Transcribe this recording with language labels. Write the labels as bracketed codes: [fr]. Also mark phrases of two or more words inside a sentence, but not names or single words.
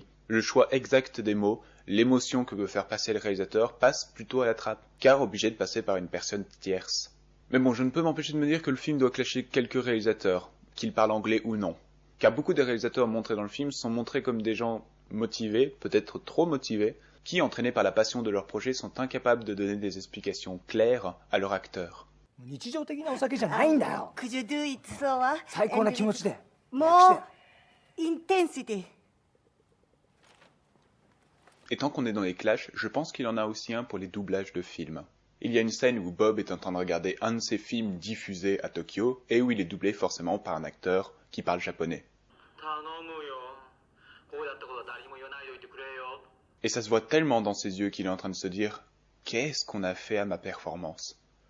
[fr] Le choix exact des mots, l'émotion que veut faire passer le réalisateur passe plutôt à la trappe, car obligé de passer par une personne tierce. Mais bon, je ne peux m'empêcher de me dire que le film doit clasher quelques réalisateurs, qu'ils parlent anglais ou non. Car beaucoup des réalisateurs montrés dans le film sont montrés comme des gens motivés, peut-être trop motivés, qui, entraînés par la passion de leur projet, sont incapables de donner des explications claires à leur acteur. [ja] 日常的なお酒じゃないんだよ。 [en] Could you do it slower? [ja] 最高な気持ちで。 [en] More intensity. [fr] Et tant qu'on est dans les clashs, je pense qu'il y en a aussi un pour les doublages de films. Il y a une scène où Bob est en train de regarder un de ses films diffusés à Tokyo, et où il est doublé forcément par un acteur qui parle japonais. Et ça se voit tellement dans ses yeux qu'il est en train de se dire « Qu'est-ce qu'on a fait à ma performance ?»